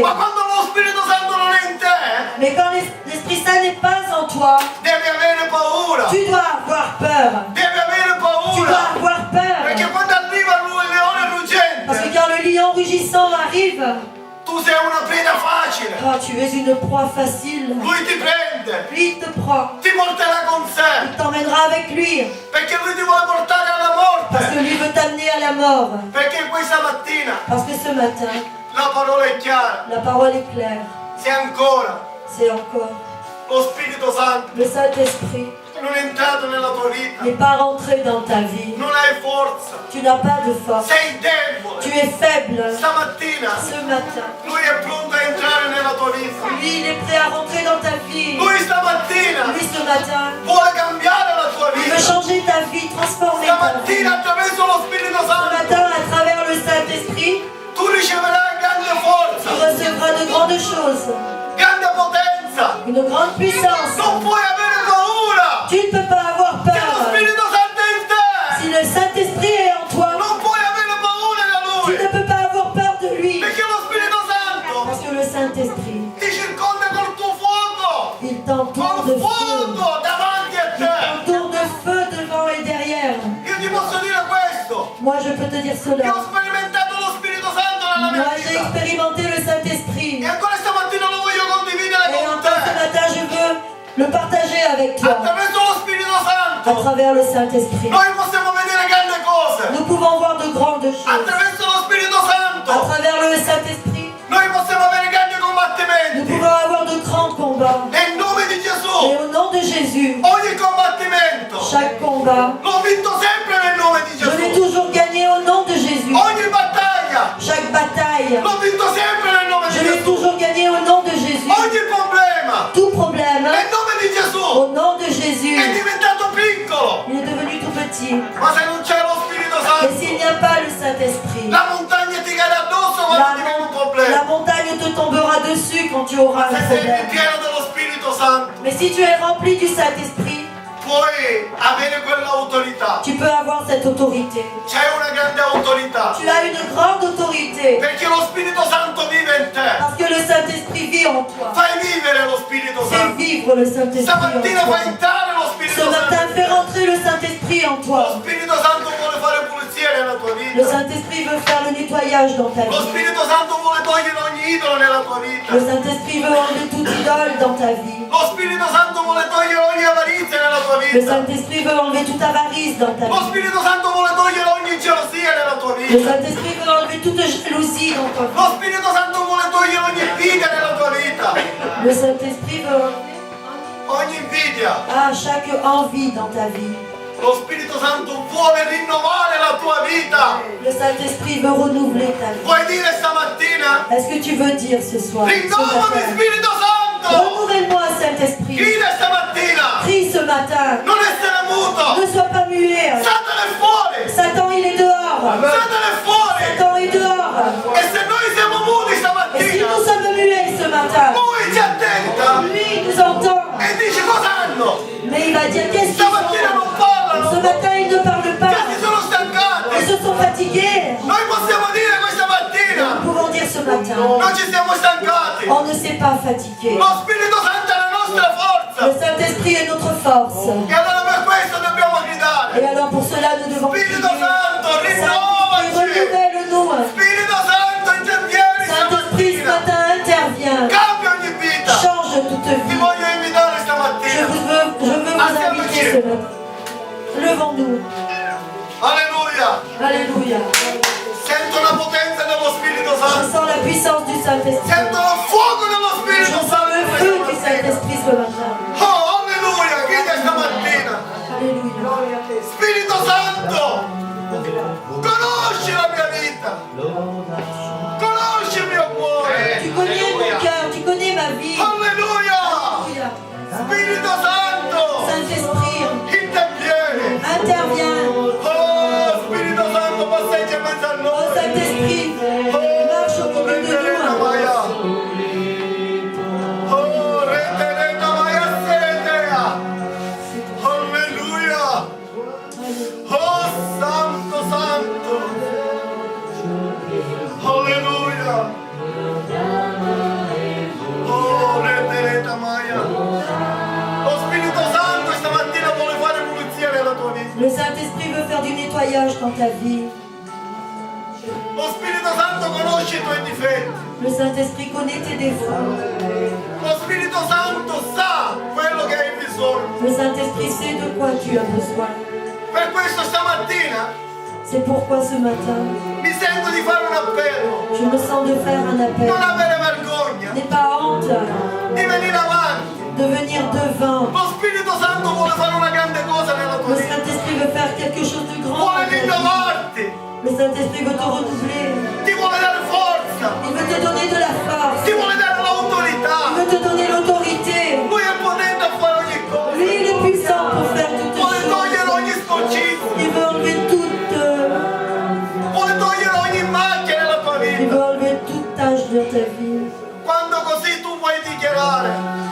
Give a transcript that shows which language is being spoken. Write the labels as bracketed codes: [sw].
[it] Ma quando lo Spirito Santo non è in te, [fr] Mais quand l'Esprit Saint n'est pas en toi, [it] devi avere paura. [fr] tu dois avoir peur. [it] Devi avere [fr] Tu dois [it] paura. [fr] avoir [it] Perché [fr] peur. [it] quando arriva lui, il leone [fr] Parce que [it] ruggente, [fr] quand le lion rugissant arrive, [it] tu sei una preda facile. [fr] oh, tu es une proie facile. [it] Lui ti prende, [fr] Lui, il te prend. [it] ti porterà con sé. [fr] Il t'emmènera avec lui. [it] Perché lui ti vuole portare alla [fr] Parce [it] morte. [fr] que lui veut t'amener à la mort. [it] Perché questa mattina [fr] Parce que ce matin, [it] la parola è chiara. [fr] la parole est claire. [it] Se ancora [fr] C'est encore [it] lo Spirito Santo [fr] le Saint-Esprit [it] non è entrato nella tua vita, [fr] n'est pas rentré dans ta vie. [it] non hai forza, [fr] Tu n'as pas de force. [it] sei debole. [fr] Tu es faible. [it] Stamattina [fr] Ce matin, [it] lui è pronto a entrare nella tua vita. [fr] lui, il est prêt à rentrer dans ta vie. [it] Lui stamattina [fr] Lui, ce matin, [it] vuole cambiare la tua [fr] il [it] vita. [fr] veut changer ta vie, transformer ta vie. [it] Stamattina attraverso lo Spirito [fr] Ce [it] Santo [fr] matin, à travers le Saint-Esprit, [it] tu riceverai grande [fr] tu [it] forza, [fr] recevras de grandes choses, [it] grande potenza. [fr] une grande puissance. [it] Non puoi avere paura. [fr] Tu ne peux pas avoir [it] Se lo [fr] peur. [it] Spirito Santo è in te, [fr] Si le Saint-Esprit est en toi, [it] non puoi avere paura da [fr] tu [it] lui. [fr] ne peux pas avoir peur de lui. [it] Perché lo Spirito Santo [fr] Parce que le Saint-Esprit, [it] ti circonda col tuo fuoco. [fr] il t'entoure de [it] fuoco davanti a [fr] Il [it] te. [fr] t'entoure de feu devant et derrière. [it] Io ti posso dire questo. [fr] Moi, je peux te dire [it] Io ho sperimentato lo Spirito Santo [fr] Moi, [it] nella mia [fr] Moi, j'ai [it] vita. [fr] expérimenté le Saint-Esprit. [it] E ancora stamattina lo voglio condividere [fr] Et [it] con [fr] encore ce matin, je veux le partager avec toi [it] Attraverso lo Spirito [fr] à [it] Santo [fr] travers le Saint-Esprit. [it] noi possiamo vedere grandi cose. [fr] Nous pouvons voir de grandes choses [it] Attraverso lo Spirito [fr] à [it] Santo [fr] travers le Saint-Esprit. [it] noi possiamo avere grandi [fr] Nous [it] combattimenti. [fr] pouvons avoir de grands combats. [it] Nel nome di [fr] Et [it] Gesù, [fr] au nom de Jésus, [it] ogni combattimento [fr] chaque combat, [it] l'ho vinto sempre nel nome di [fr] je l'ai [it] Gesù. [fr] toujours gagné au nom de Jésus. [it] Ogni battaglia [fr] Chaque bataille, [it] l'ho vinto sempre nel nome di [fr] je l'ai [it] Gesù. [fr] toujours gagné au nom de Jésus. [it] Ogni problema [fr] Tout problème, [it] nel nome di Gesù [fr] au nom de Jésus, [it] è diventato piccolo. [fr] il est devenu tout petit. [it] Ma se non c'è lo Spirito [fr] Et [it] Santo, [fr] s'il n'y a pas le Saint-Esprit, [it] la montagna ti cade addosso quando ti viene un [fr] la [it] problema. [fr] montagne te tombera dessus quand tu auras un [it] Se sei [fr] problème. [it] pieno dello Spirito Santo, [fr] Mais si tu es rempli du Saint-Esprit, [it] puoi avere quell'autorità. [fr] tu peux avoir cette autorité. [it] C'è una grande autorità. [fr] Tu as une grande autorité [it] Perché lo Spirito Santo vive in te. [fr] parce que le Saint-Esprit vit en toi. [it] Fai vivere lo Spirito [fr] Fais [it] Santo. [fr] vivre le Saint-Esprit [it] Stamattina [fr] en toi. [it] fai entrare lo [fr] Ce [it] Spirito [fr] matin, fais rentrer le Saint-Esprit en [it] Lo [fr] toi. [it] Spirito Santo vuole fare pulizia nella tua [fr] Le [it] vita. [fr] Saint-Esprit veut faire le nettoyage dans ta [it] Lo [fr] vie. [it] Spirito Santo vuole togliere ogni idolo nella tua vita. [fr] Le Saint-Esprit veut enlever toute idole dans ta vie. [it] Lo Spirito Santo vuole togliere ogni avarizia nella tua [fr] Le [it] vita. [fr] Saint-Esprit veut enlever toute avarice dans ta [it] Lo [fr] vie. [it] Spirito Santo vuole togliere ogni gelosia nella tua [fr] Le [it] vita. [fr] Saint-Esprit veut enlever toute jalousie dans ta vie. [it] Lo Spirito Santo vuole togliere ogni invidia nella tua vita. [fr] Le Saint-Esprit veut enlever [it] Ogni invidia. [fr] chaque envie dans ta vie. [it] Lo Spirito Santo vuole rinnovare la tua vita. [fr] Le Saint-Esprit veut renouveler ta vie. [it] Puoi dire stamattina? [fr] Est-ce que tu veux dire ce soir, ce [it] Rinnovami [fr] matin, [it] Spirito Santo. [fr] renouvelle-moi Saint-Esprit. [it] Grida stamattina. [fr] Prie ce matin. [it] Non essere muto. [fr] Ne sois pas muet. [it] Satana è fuori. [fr] Satan, il est dehors. [it] Satana è fuori. [fr] Satan est dehors. [it] E se noi siamo muti [fr] Et si [it] stamattina, [fr] nous sommes muets ce matin, [it] lui ci attenta [fr] lui il nous entend. [it] e dice cosa hanno. [fr] Mais il va dire qu'est-ce qu'ils [it] Stamattina [fr] font. [it] non parlano. [fr] Ce matin, ils ne parlent pas. [it] Che si sono stancati. [fr] Ils se sont fatigués. [it] Noi possiamo dire questa mattina, [fr] Nous pouvons dire ce matin, [it] non ci siamo stancati. [fr] on ne s'est pas fatigué. [it] Lo Spirito Santo è la nostra [fr] Le [it] forza. [fr] Saint-Esprit est notre force. [it] E allora per questo dobbiamo gridare. [fr] Et alors pour cela, nous devons prier. [it] Spirito Santo, [fr] Saint-Esprit, [it] rinnovaci. [fr] renouvelle-nous. [it] Spirito Santo, intervieni [fr] Saint-Esprit, ce [it] stamattina. [fr] matin, interviens. [it] Cambia ogni vita. [fr] Change toute [it] Ti [fr] vie. [it] voglio invitare [fr] Je [it] stamattina. [fr] veux vous inviter ce matin. Levons-nous. [it] Alleluia. [fr] Alléluia. [it] Sento la potenza dello Spirito [fr] Je [it] Santo. [fr] sens la puissance du Saint-Esprit. [it] Sento il fuoco dello [fr] Je [it] Spirito [fr] sens [it] Santo. [fr] le feu du Saint-Esprit ce matin. [it] Oh, alleluia. Grida stamattina. [fr] Alléluia. [it] Spirito Santo, conosci la mia vita. Conosci il mio cuore. [fr] Tu connais mon cœur, tu connais ma vie. [it] Alleluia. [fr] Alléluia. [it] Spirito Santo, [fr] Saint-Esprit, [it] intervieni. [fr] interviens. [it] Oh, Spirito Santo, passeggia in mezzo a [fr] Oh [it] noi. [fr] Saint-Esprit, marche au milieu de [it] Renderemo [fr] nous. Maia. Oh, renderemo Maia Setea. [it] Alleluia. Oh, Santo, Santo. Alleluia. Oh, renderemo Maia. Lo Spirito Santo stamattina vuole fare pulizia nella tua vita. [fr] Le Saint-Esprit veut faire du nettoyage dans ta vie. [it] Lo Spirito Santo conosce i tuoi difetti. [fr] Le Saint-Esprit connaît tes défauts. [it] Lo Spirito Santo sa quello che hai bisogno. [fr] Le Saint-Esprit sait de quoi tu as besoin. [it] Per questo stamattina [fr] C'est pourquoi ce matin, [it] mi sento di fare un appello. [fr] je me sens de faire un appel. [it] Non avere vergogna [fr] N'aie pas honte [it] di venire avanti. [fr] de venir devant. [it] Lo Spirito Santo vuole fare una grande cosa nella tua [fr] Le [it] vita. [fr] Saint-Esprit veut faire quelque chose de grand. [it] rinnovarti. [fr] Le Saint-Esprit veut te renouveler. [it] Ti vuole dare forza. [fr] Il veut te donner de la force. [it] Ti vuole dare [fr] Il [it] l'autorità. [fr] veut te donner l'autorité. [it] Lui è potente a fare ogni cosa. [fr] Lui, il est puissant pour faire toutes [it] Vuole [fr] choses. [it] togliere ogni sporcizia. [fr] Il veut enlever toute, [it] Vuole togliere ogni macchia nella tua [fr] il [it] vita. [fr] veut enlever toute tâche de ta vie. [it] Quando così tu puoi dichiarare